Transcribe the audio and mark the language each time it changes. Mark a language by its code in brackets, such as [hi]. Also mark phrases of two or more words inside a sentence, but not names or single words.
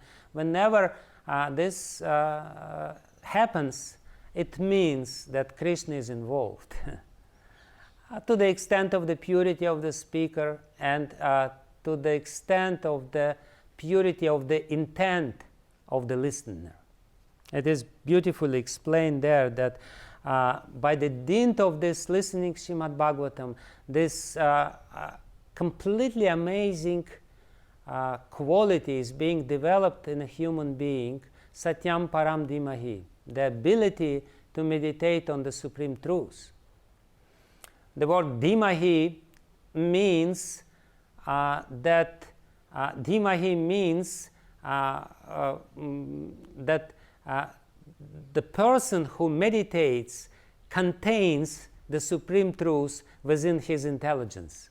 [en] Whenever this happens, it means that Krishna is involved to the extent of the purity of the speaker and to the extent of the purity of the intent of the listener. It is beautifully explained there that by the dint of this listening Srimad Bhagavatam, this completely amazing quality is being developed in a human being, [sa] satyaṁ paraṁ dhīmahi, [en] the ability to meditate on the Supreme Truth. The word dhīmahi means that the person who meditates contains the Supreme Truth within his intelligence.